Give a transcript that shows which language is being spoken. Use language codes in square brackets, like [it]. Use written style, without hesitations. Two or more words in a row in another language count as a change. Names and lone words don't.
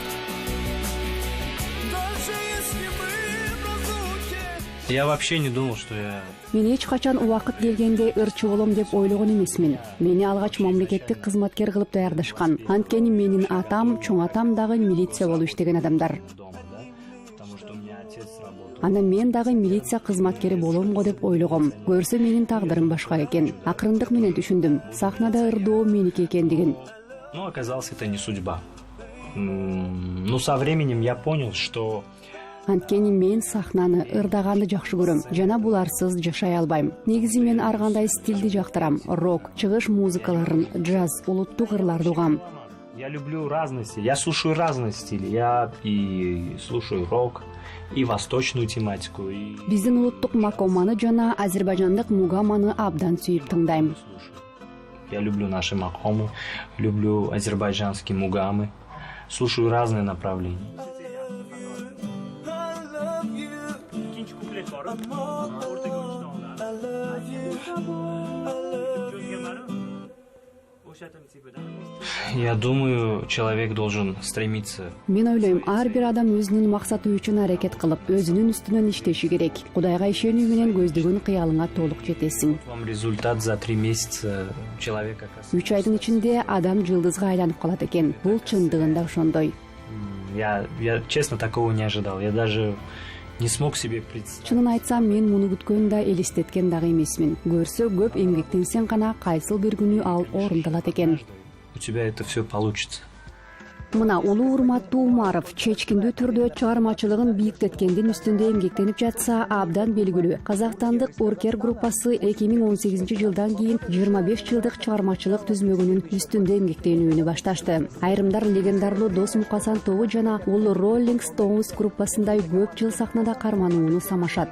[ru] Даже если мы в разлуке. Я вообще не думал, что я... [ky] Мен эч качан убакыт келгенде ырчы болом деп ойлогон эмесмин. Мени алгач мамлекеттик кызматкер кылып даярдашкан. Анткени менин атам, чоң атам дагы милиция болуп иштеген адамдар. Анан мен дагы милиция кызматкери болом го деп ойлогом. Көрсө менин тагдырым башка экен. Акырындык менен түшүндүм. Сахнада ырдоо меники экендигин. [ru] Ну, оказалось, это не судьба. Но со временем я понял, что... [ky] Анткени мен сахнаны, ырдаганды жакшы көрөм. Жана буларсыз жашай албайм. Негизи мен ар кандай стилди жактырам. Рок, чыгыш музыкаларын, джаз, улуттук ырларды угам. [ru] Я люблю разные стили. Я слушаю разные стили. Я и слушаю рок, и восточную тематику. И... [ky] Биздин улуттук макоманы жана азербайжандык мугаманы абдан сүйүп тыңдайм. [ru] Я люблю наши макомы, люблю азербайджанские мугамы. Слушаю разные направления. Я думаю, человек должен стремиться. [ky] Мен ойлойм, ар бир адам өзүнүн максаты үчүн аракет кылып, өзүнүн үстүнөн иштеши керек. Кудайга ишенүү менен көздөгөн кыялыңа толук жетесиң. [ru] Вам результат за 3 месяца человека. [ky] 3 айдын ичинде адам жылдызга айланып калат экен. Бул чындыгында ошондой. [ru] Я честно такого не ожидал. Я даже не смог себе представить. [ky] Чынын айтсам, мен муну күткөн да элестеткен дагы эмесмин. Көрсө көп эмгектенсең гана кайсыл бир күнү ал орундалат экен. [ru] У тебя это все получится. [ky] Мына улуу урматтуу Умаров чечкиндүү түрдө чыгармачылыгын бийиктеткендин үстүндө эмгектенип жатса абдан белгилүү. Казакстандык Оркер группасы 2018-жылдан кийин 25 жылдык чыгармачылык түзмөгүнүн үстүндө эмгектенүүнү башташты. Айрымдар легендарлуу Дос Мукасан тобу жана ул Rolling Stones группасындай көп жыл сахнада карманууну самашат.